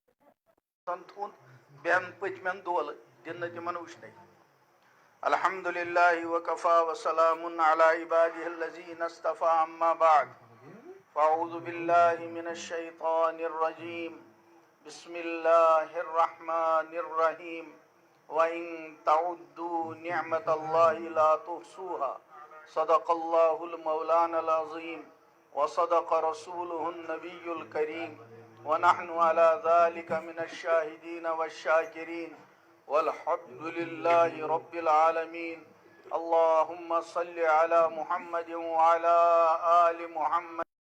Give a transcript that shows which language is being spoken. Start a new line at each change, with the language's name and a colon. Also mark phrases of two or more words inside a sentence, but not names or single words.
Kashmiri: تھوٚد بیٚہن پٔتمٮ۪ن دولہٕ دِنہٕ نہٕ تِمن وٕچھنَے
Arabic: الحمدللہ وکفا وسلام علی عبادہ الذین اصطفى اما بعد فاعوذ باللہ من الشیطان الرجیم بسم اللہ الرحمن الرحیم وَإِن تَعُدُّوا نِعْمَةَ اللَّهِ لَا تُحْصُوهَا صدق اللہ المولانا العظیم وصدق رسوله النبی الکریم ونحن على ذلك من الشاہدین والشاکرین والحمد للہ رب العالمین اللہم صل علی محمد وعلى آل محمد